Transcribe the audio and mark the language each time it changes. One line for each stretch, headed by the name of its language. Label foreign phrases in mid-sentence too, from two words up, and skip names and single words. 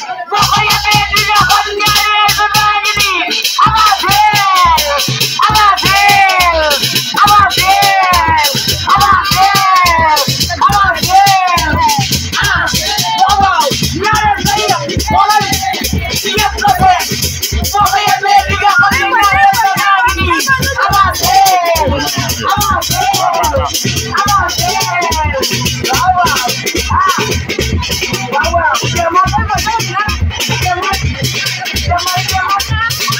Wolof: Boo ko yëppee, du ñu xam ñaareel bi baa ngi nii.
French: Avancez. Avancez. Avancez. Avancez. Avancez. Avancez.
Wolof: Waaw, waaw. Ñaareel ba yëpp. Xoolal. Yëpp ko seet.
Yoruba: Mo fẹ́ yẹ pé bí ká kọ́ sí ìgbà yẹn lọ náà ni. Àwọn àgbẹ̀. Àwọn àgbẹ̀. Àwọn àgbẹ̀. Àwọn àgbẹ̀. Ah. Àwọn àgbẹ̀. Mo fẹ́ mọ̀ sọ́ọ̀tì náà. Mo fẹ́ mọ̀. Mo fẹ́ mọ̀. Mo fẹ́ mọ̀.